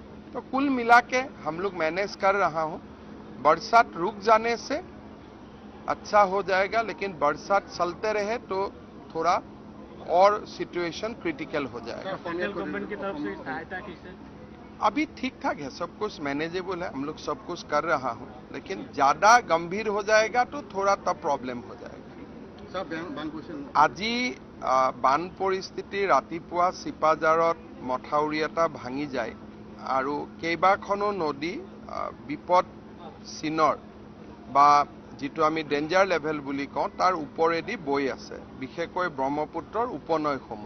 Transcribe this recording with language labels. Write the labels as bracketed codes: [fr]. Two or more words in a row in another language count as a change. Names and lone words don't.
[hi] तो कुल मिला के हम लोग मैनेज कर रहा हूं। बरसात रुक जाने से अच्छा हो जाएगा, लेकिन बरसात चलते रहे तो थोड़ा और [en] situation critical [hi] हो जाएगा। [en] central government [hi] की तरफ से सहायता कैसे? अभी ठीक ठाक है, सब कुछ मैनेजेबल है, हम लोग सब कुछ कर रहा हूं, लेकिन ज्यादा गंभीर हो जाएगा तो थोड़ा तब प्रॉब्लम हो जाएगा। [as] আজি বান পৰিস্থিতি ৰাতিপুৱা চিপাজাৰত মথাউৰি এটা ভাঙি যায় আৰু কেইবাখনো নদী বিপদ চিনৰ বা যিটো আমি [en] danger level [as] বুলি কওঁ তাৰ ওপৰেদি বৈ আছে, বিশেষকৈ ব্ৰহ্মপুত্ৰৰ উপনৈসমূহ।